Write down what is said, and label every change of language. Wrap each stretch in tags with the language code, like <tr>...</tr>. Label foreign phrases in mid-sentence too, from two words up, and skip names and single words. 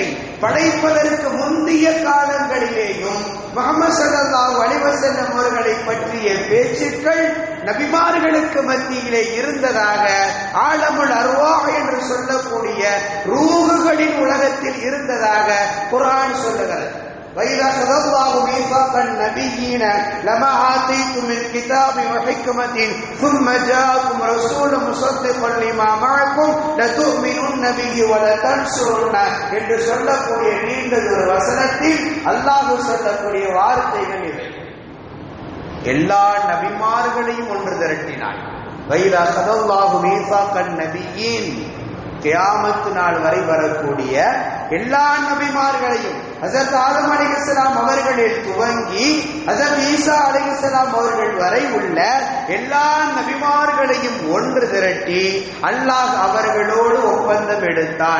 <ta>படைப்பதற்கு முந்தைய காலங்களிலேயும் முஹம்மது</ta> <ar>صلى الله عليه وسلم</ar> <ta>அவர்களை பற்றிய பேச்சுக்கள் நபிமார்களுக்கு மத்தியிலே இருந்ததாக</ta> <ar>عالم الأرواح</ar> <ta>என்று சொல்லக்கூடிய ரூஹுகளின் உலகத்தில் இருந்ததாக குர்ஆன் சொல்லுகிறது.</ta> <ar>وَإِذَا أَخَذَ اللَّهُ مِيثَاقَ النَّبِيِّينَ لَمَا آتَيْتُم مِّنْ كِتَابٍ وَحِكْمَةٍ ثُمَّ جَاءَكُمْ رَسُولٌ مُصَدِّقٌ لِمَا مَعَكُمْ لَتُؤْمِنُنَّ بِهِ وَلَتَنْصُرُنَّهُ</ar> <ta>என்று சொல்லக்கூடிய நீண்டதொரு வசனத்தில் அல்லாஹ் சொல்லக்கூடிய வார்த்தைகள் இவை. எல்லா நபிமார்களையும் ஒன்று திரட்டினான்.</ta> <ar>وَإِذَا أَخَذَ اللَّهُ مِيثَاقَ النَّبِيِّينَ</ar> <ta>கியாமத் நாள் வரை வரக்கூடிய எல்லா நபிமார்களையும் ஹஜ்ரத் ஆதம் அலைஹிஸ்ஸலாம் அவர்களில் துவங்கி ஹஜ்ரத் ஈசா அலைஹிஸ்ஸலாம் அவர்கள் வரை உள்ள எல்லா நபிமார்களையும் ஒன்று திரட்டி அல்லாஹ் அவர்களோடு ஒப்பந்தம் எடுத்தான்.</ta>